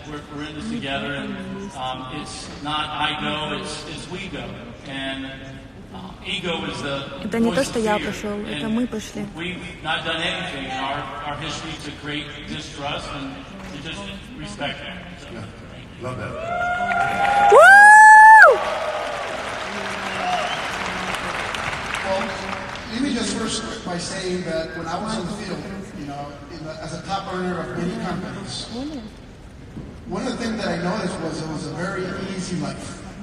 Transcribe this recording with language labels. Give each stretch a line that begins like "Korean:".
English: We're in this together, and it's not I go, it's we go. And ego is the
Russian: это не то, что я пошел, это мы пошли.
English: We've not done anything in our history to create distrust and to just respect it. So, love that. Woo! Well, let me just first start by saying that when I was in the field, you know, as a top earner of many companies, one of the things that I noticed was it was a very easy life.